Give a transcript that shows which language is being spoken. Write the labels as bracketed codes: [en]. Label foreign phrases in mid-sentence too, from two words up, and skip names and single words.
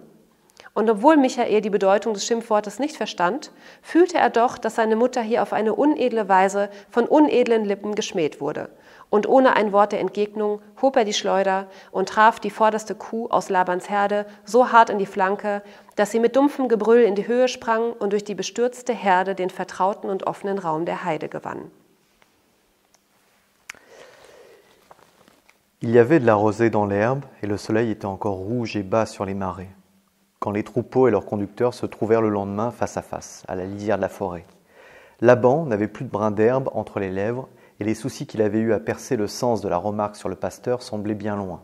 [de] Und obwohl Michael die Bedeutung des Schimpfwortes nicht verstand, fühlte er doch, dass seine Mutter hier auf eine unedle Weise von unedlen Lippen geschmäht wurde. Und ohne ein Wort der Entgegnung hob er die Schleuder und traf die vorderste Kuh aus Labans Herde so hart in die Flanke, dass sie mit dumpfem Gebrüll in die Höhe sprang und durch die bestürzte Herde den vertrauten und offenen Raum der Heide gewann. [fr] Il y avait de la rosée dans l'herbe et le soleil était encore rouge et bas sur les marais, quand les troupeaux et leurs conducteurs se trouvèrent le lendemain face à face, à la lisière de la forêt. Laban n'avait plus de brin d'herbe entre les lèvres et les soucis qu'il avait eus à percer le sens de la remarque sur le pasteur semblaient bien loin.